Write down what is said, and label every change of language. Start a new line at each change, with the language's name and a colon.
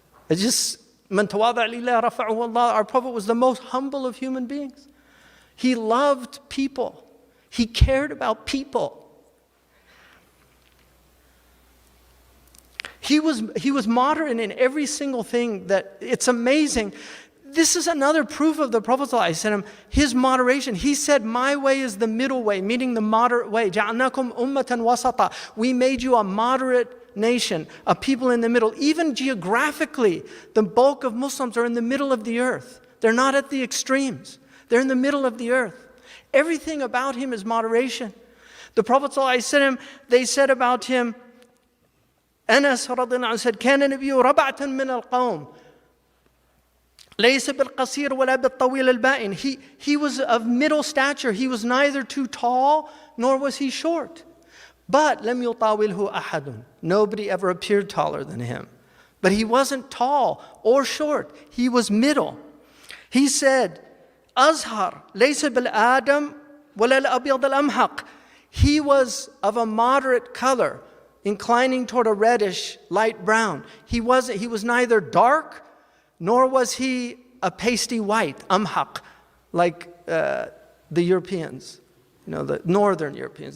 English: It's just,
Arabic: مَنْ تَوَاضَعَ لِلَّهِ رَفَعُهُ اللَّهُ.
English: Our Prophet was the most humble of human beings. He loved people. He cared about people. He was moderate in every single thing that, it's amazing. This is another proof of the Prophet ﷺ, his moderation. He said, my way is the middle way, meaning the moderate way.
Arabic: جَعَلْنَاكُمْ أُمَّةً وَسَطًا.
English: We made you a moderate nation, a people in the middle. Even geographically, the bulk of Muslims are in the middle of the earth. They're not at the extremes. They're in the middle of the earth. Everything about him is moderation. The Prophet ﷺ, they said about him, Anas radhiyallahu anhu said,
Arabic: كَانَ نَبِيُّ رَبَعْةً مِّنَ الْقَوْمِ لَيْسَ بِالْقَصِيرِ وَلَا بِالطَّوِيلِ الْبَائِنِ.
English: He was of middle stature. He was neither too tall, nor was he short. But
Arabic: لَمْ يُطَاوِلْهُ أَحَدٌ.
English: Nobody ever appeared taller than him. But he wasn't tall or short. He was middle. He said,
Arabic: أَزْهَرْ لَيْسَ بِالْآدَمِ وَلَا الْأَبْيَضِ الْأَمْحَقِ.
English: He was of a moderate color, inclining toward a reddish, light brown. He was neither dark, nor was he a pasty white, amhaq, like the Europeans, the northern Europeans.